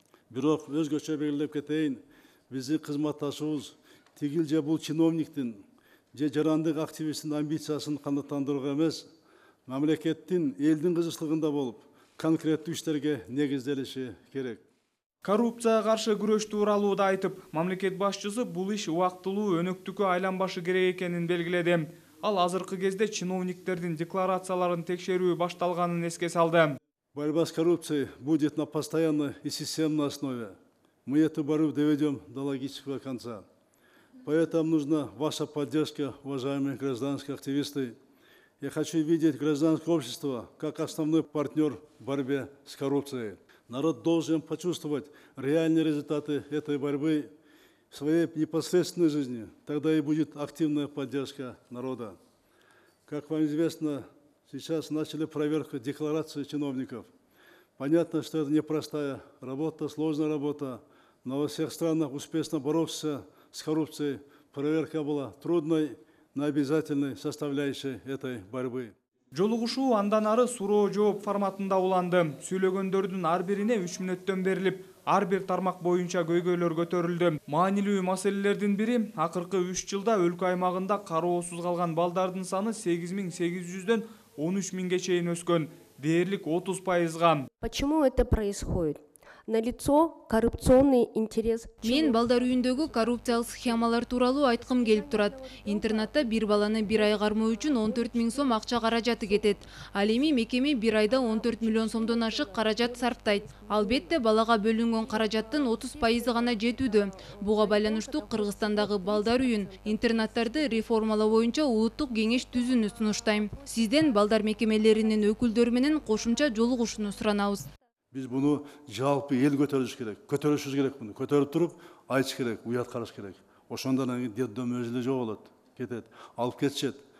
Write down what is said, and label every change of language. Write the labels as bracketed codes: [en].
[ky] Бирок өзгөчө белгилеп кетейин, биздин кызматташуубуз тигил же бул чиновниктин же жарандык активисттин амбициясын канааттандырууга эмес, мамлекеттин элдин кызыкчылыгында болуп, конкреттүү иштерге негизделиши керек. Коррупцияга каршы күрөш тууралуу да айтып, мамлекет башчысы бул иш убактылуу өнөктүккө айланбашы керек экенин белгиледи. Ал азыркы кезде чиновниктердин декларацияларын текшерүү башталганын эске салды. [ru] Борьба с коррупцией будет на постоянной и системной основе. Мы эту борьбу доведем до логического конца. Поэтому нужна ваша поддержка, уважаемые гражданские активисты. Я хочу видеть гражданское общество как основной партнер в борьбе с коррупцией. Народ должен почувствовать реальные результаты этой борьбы в своей непосредственной жизни. Тогда и будет активная поддержка народа. Как вам известно, сейчас начали проверку деклараций чиновников. Понятно, что это непростая работа, сложная работа, но во всех странах успешно боровшихся с коррупцией проверка была трудной, но обязательной составляющей этой борьбы. [ky] Жолугушуу андан ары суроо жооп форматында уланды. Сүйлөгөндөрдүн ар бирине 3 мүнөттөн берилип, ар бир тармак боюнча көйгөйлөр көтөрүлдү. Маанилүү маселелердин бири акыркы 3 жылда өлкө аймагында кароосуз калган балдардын саны 8800дөн 13000ге чейин өскөн, дээрлик 30%. [ru] Почему это происходит? Налицо коррупционный интерес. [ky] Мен балдар үйүндөгү коррупциялык схемалар тууралуу айткым келип турат. Интернатта бир баланы бир ай кармоо үчүн 14 000 сом акча каражаты кетет. Ал эми мекеме бир айда 14 миллион сомдон ашык каражат сарптайт. Албетте балага бөлүнгөн каражаттын 30% гана жетүүдө. Буга байланыштуу Кыргызстандагы балдар үйүн, интернаттарды реформалоо боюнча улуттук кеңеш түзүүнү сунуштайм. Сизден балдар мекемелеринин өкүлдөрү менен кошумча жолугушууну суранабыз. [kk] Біз бұны жалпы ел көтеріш керек. Көтерішіміз керек бұны. Көтеріп тұрып, айтыш керек, ұят қараш керек. Ошондан детдом өзі де жоқ болады. Кетеді. Алып кетшет.